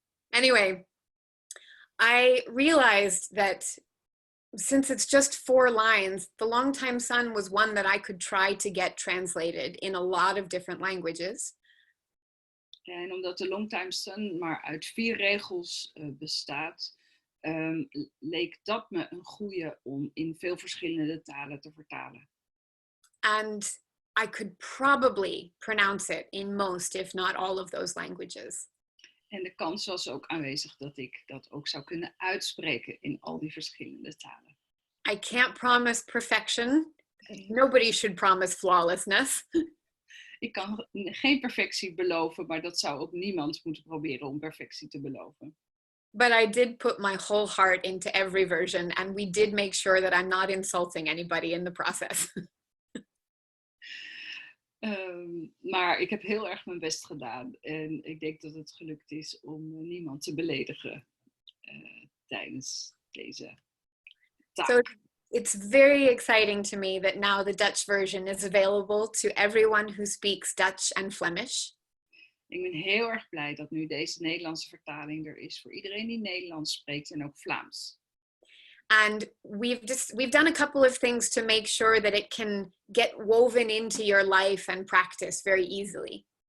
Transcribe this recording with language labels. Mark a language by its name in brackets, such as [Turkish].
[English] Anyway, I realized that since it's just 4 lines, The Longtime Sun was one that I could try to get translated in a lot of different languages. [Dutch] En omdat de Longtime Sun maar uit 4 regels bestaat, leek dat me een goede om in veel verschillende talen te vertalen. [English] And I could probably pronounce it in most, if not all of those languages. [Dutch] En de kans was ook aanwezig dat ik dat ook zou kunnen uitspreken in al die verschillende talen. [English] I can't promise perfection. Nobody should promise flawlessness. [Dutch] Ik kan geen perfectie beloven, maar dat zou ook niemand moeten proberen om perfectie te beloven. [English] But I did put my whole heart into every version, and we did make sure that I'm not insulting anybody in the process. [Dutch] Maar ik heb heel erg mijn best gedaan. En ik denk dat het gelukt is om niemand te beledigen tijdens deze taak. [English] So it's very exciting to me that now the Dutch version is available to everyone who speaks Dutch and Flemish. [Dutch] Ik ben heel erg blij dat nu deze Nederlandse vertaling er is voor iedereen die Nederlands spreekt en ook Vlaams. [English] And we've done a couple of things to make sure that it can get woven into your life and practice very easily.